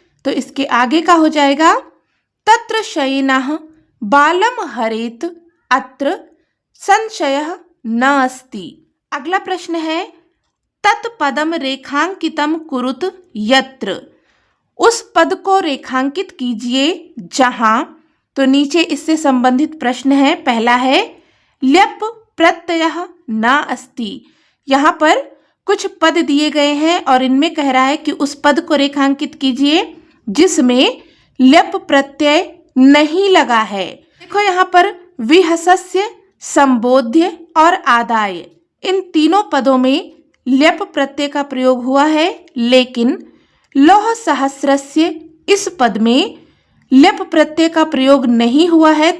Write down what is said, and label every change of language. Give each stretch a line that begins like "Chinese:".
Hindi: तो इसके आगे का हो जाएगा
Sanskrit: तत्र शयनः बालम हरेत अत्र संशयः न अस्ति।
Hindi: अगला प्रश्न है
Sanskrit: तत्पदम रेखांकितम कुरुत यत्र।
Hindi: उस पद को रेखांकित कीजिए जहां। तो नीचे इससे संबंधित प्रश्न है। पहला है
Sanskrit: ल्यप प्रत्ययः न अस्ति।
Hindi: यहाँ पर कुछ पद दिए गए हैं और इनमें कह रहा है कि उस पद को रेखांकित कीजिए जिसमें ल्यप प्रत्यय नहीं लगा है। देखो यहाँ पर विहसस्य, संबोध्य और आदाय, इन तीनों पदों में ल्यप प्रत्यय का प्रयोग हुआ है, लेकिन लौह सहस्रस्य इस पद में ल्यप प्रत्यय का प्रयोग नहीं हुआ है।